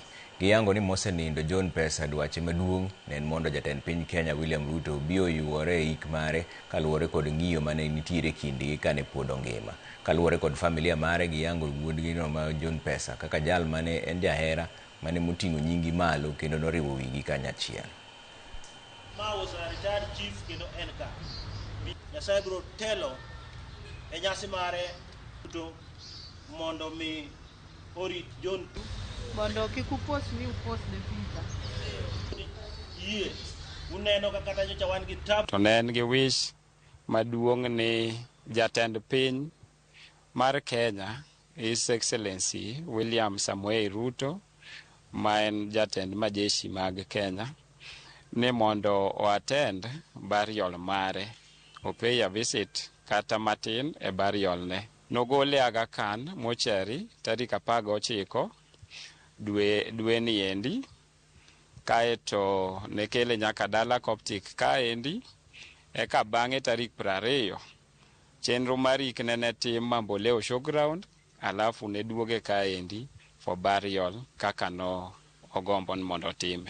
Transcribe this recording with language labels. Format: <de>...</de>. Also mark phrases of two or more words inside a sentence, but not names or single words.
<luo>Giyango ni mosenindo John Pesa dwache maduong' ne en mondo jatend piny Kenya William Ruto obi oyuore e ik mare kaluwore kod ng'iyo mane nitiere kindgi kane pod ongima. Kaluwore kod familia mare giyango wuodgi no ma John Pesa kaka jal mane en jahera mane moting'o nyingi malo kendo noriwo wigi kanyachiel.</luo> <en>Ma was a retired chief</en> <luo>kendo enka. Nyasaye biro telo e nyasi mare to mondo mi orit John tu mondo kik upos ni upos ne pita. Yie uneno kaka kata nyocha wan gi tab. To ne en gi wish maduong' ni jatend piny mar Kenya, His Excellency William Samoei Ruto, ma en jatend majeshi mag Kenya, ni mondo o</luo> <en>attend burial</en> <luo>mare, o</luo> <en>pay a visit</en> <luo>kata matin e burial ne. Nogole Aga Khan mochari tarik 19 dwe ni endi, kaeto nekele nyaka dala Coptic kaendi, eka bang'e tarik 20 chenro marik ne tim Mamboleo showground, alafu ne duoge kaendi</luo> <en>for burial</en> <luo>kaka no ogombo mondo time.</luo>